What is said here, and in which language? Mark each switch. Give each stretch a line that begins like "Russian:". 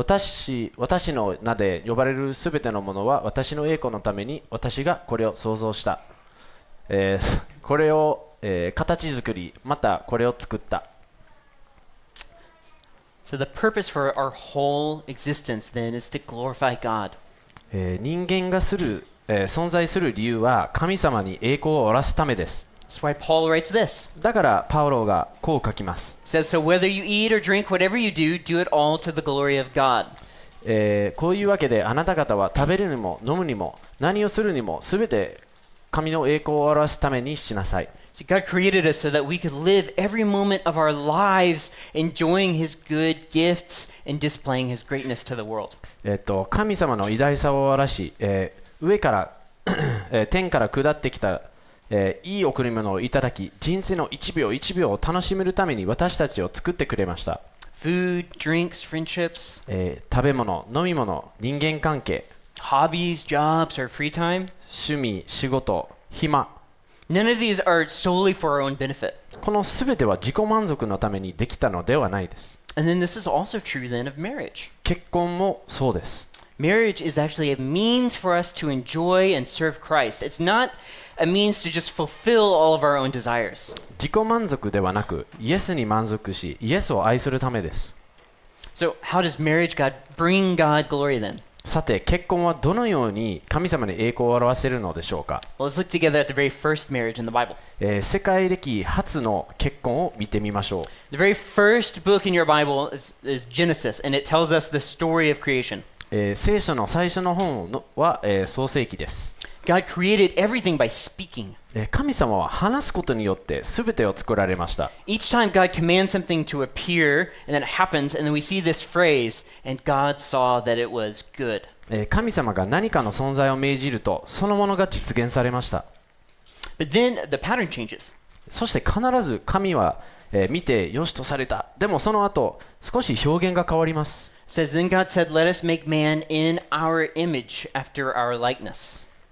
Japanese: 私の名で呼ばれるすべてのものは私の栄光のために私がこれを創造した。これを、形作り、またこれを作った。
English: So the purpose for our whole existence then is to glorify God.
Japanese: 人間が存在する理由は神様に栄光を表すためです。
English: That's why Paul writes this.
Japanese: だからパウロがこう書きます。
English: He says, So whether you eat or drink, whatever you do, do it all to the glory of God.
Japanese: こういうわけであなた方は食べるにも飲むにも何をするにもすべて神の栄光を表すためにしなさい。
English: See, God created us so that we could live every moment of our lives enjoying His good gifts and displaying His greatness to the world.
Japanese: 神様の偉大さを表し、上から天から下ってきた、いい贈り物をいただき、人生の一秒一秒を楽しめるために私たちを作ってくれました。
English: Food, drinks, friendships,
Japanese: 食べ物、飲み物、人間関係、
English: hobbies, jobs, or free time.
Japanese: 趣味、仕事、暇。
English: None of these are solely for our own benefit.
Japanese: このすべては自己満足のためにできたのではないです。
English: And then this is also true then of marriage.
Japanese: 結婚もそうです。
English: Marriage is actually a means for us to enjoy and serve Christ. It's not a means to just fulfill all of our own desires.
Japanese: 自己満足ではなく、イエスに満足し、イエスを愛するためです。
English: So how does marriage bring God glory then?
Japanese: さて、結婚はどのように神様に栄光を表せるのでしょうか。
English: Well, let's look together at the very first marriage in the Bible.
Japanese: 世界歴初の結婚を見てみましょう。
English: The very first book in your Bible is Genesis, and it tells us the story of creation.
Japanese: 聖書の最初の本は、創世記です。
English: God created everything by speaking.
Japanese: 神様は話すことによって全てを作られました。
English: Each time God commands something to appear, and then it happens, and then we see this phrase, and God saw that it was good.
Japanese: 神様が何かの存在を命じると、そのものが実現されました。
English: But then the pattern changes.
Japanese: そして必ず神は、見てよしとされた。でもその後、少し表現が変わります。
English: It says, Then God said, Let us make man in our image, after our likeness.